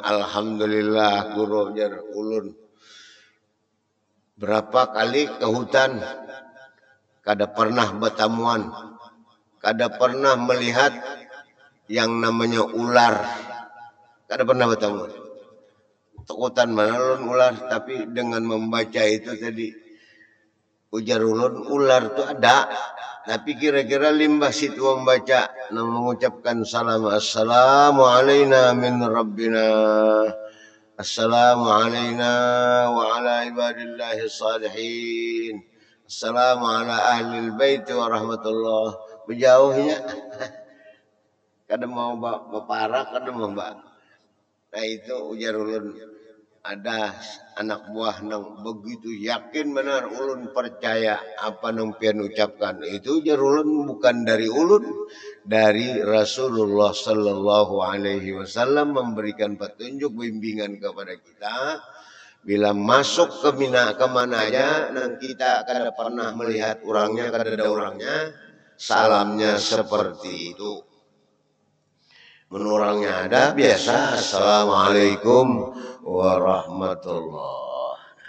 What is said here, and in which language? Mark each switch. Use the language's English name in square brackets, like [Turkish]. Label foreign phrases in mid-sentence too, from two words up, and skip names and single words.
[Banjar] Alhamdulillah guru jar ulun berapa kali ke hutan, kada pernah bertamuan, kada pernah melihat yang namanya ular, kada pernah bertamuan. Takutan mana ulun ular, tapi dengan membaca itu tadi ujar ulun, ular itu ada, tapi kira-kira limbah situ membaca, mengucapkan salam, [Arabic] السلام علينا من ربنا السلام علينا وعلى عباد الله الصالحين السلام على أهل البيت ورحمة الله. [Banjar] Berjauhnya kada mau berparah, kada mau mbak. Nah itu ujar ulun, ada anak buah nang begitu yakin benar ulun percaya apa nang pian ucapkan. Itu ujar ulun bukan dari ulun, dari Rasulullah [Arabic] صلى الله عليه وسلم [Banjar] memberikan petunjuk bimbingan kepada kita. Bila masuk ke mana aja, nang kita kada pernah melihat orangnya, kada ada orangnya, salamnya seperti itu. Menurangnya ada biasa, [Arabic] السلام عليكم ورحمة الله.